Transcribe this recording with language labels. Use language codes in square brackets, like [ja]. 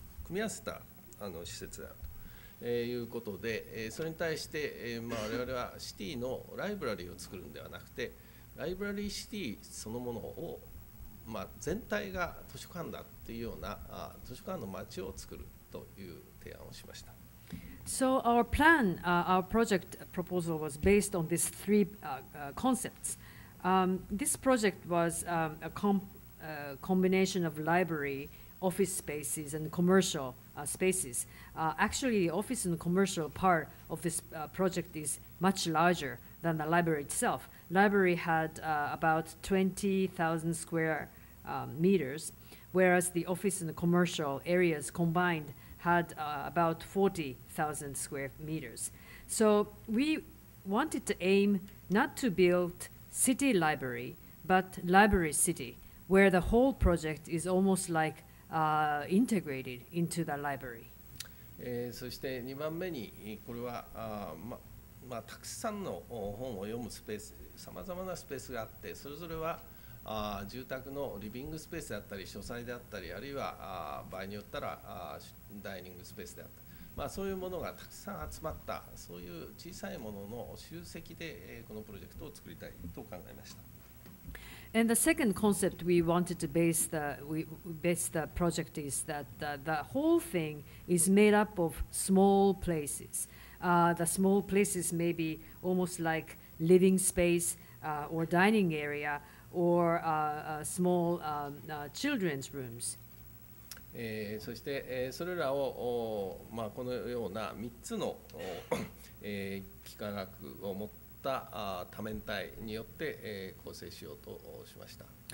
[ja] み合わせた施設であるということで、それに対して、我々はシティのライブラリーを作るんではなくて、ライブラリーシティそのものを、全体が図書館だっていうような図書館の街を作るという提案をしました。 [en] So our plan, our project proposal was based on these three concepts. This project was a combination of library, office spaces, and commercial spaces. Actually, the office and commercial part of this project is much larger than the library itself. Library had about 20,000 square meters, whereas the office and the commercial areas combined had about 40,000 square meters. So we wanted to aim not to build city library, but library city, where the whole project is almost like integrated into the library. [ja] そして2番目にこれはたくさんの本を読むスペース、さまざまなスペースがあって、それぞれは住宅のリビングスペースであったり書斎であったり、あるいは場合によったらダイニングスペースであったり、そういうものがたくさん集まったそういう小さいものの集積でこのプロジェクトを作りたいと考えました。 [en] And the second concept we wanted to base the project is that the whole thing is made up of small places. The small places may be almost like living space or dining area or small children's rooms. [ja] そして、それらを、このような3つの、幾何学を持った多面体によって、構成しようとしました。